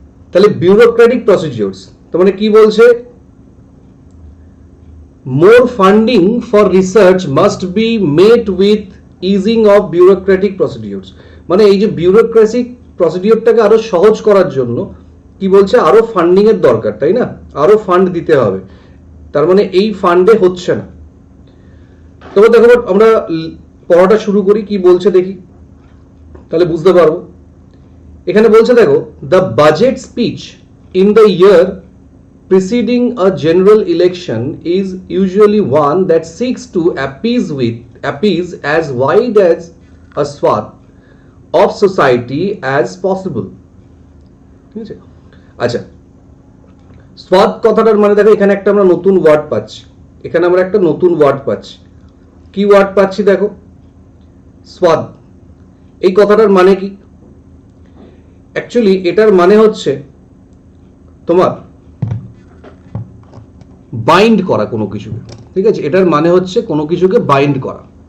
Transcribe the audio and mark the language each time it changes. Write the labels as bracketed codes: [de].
[bn] তাহলে bureaucratic procedures, তো মানে কি বলছে, [en] more funding for research must be met with easing of bureaucratic procedures, [bn] মানে এই যে বিউরোক্রেসিক প্রসিডিউরটাকে আরো সহজ করার জন্য কি বলছে, আরো ফান্ডিং এর দরকার, তাই না, আরো ফান্ড দিতে হবে, তার মানে এই ফান্ডে হচ্ছে না। তবে দেখো আমরা পড়াটা শুরু করি, কি বলছে দেখি, তাহলে বুঝতে পারবো। এখানে বলছে দেখো, [en] The budget speech in the year preceding a general election is usually one that seeks to appease as wide as a swath of society as possible. [bn] ঠিক আছে, আচ্ছা স্বাদ কথাটার মানে দেখো এখানে একটা আমরা নতুন ওয়ার্ড পাচ্ছি, এখানে আমরা একটা নতুন ওয়ার্ড পাচ্ছি, কি ওয়ার্ড পাচ্ছি দেখো, স্বাদ। এই কথাটার মানে কি, অ্যাকচুয়ালি এটার মানে হচ্ছে তোমার বাইন্ড করা কোনো কিছুকে, ঠিক আছে, এটার মানে হচ্ছে কোনো কিছুকে বাইন্ড করা।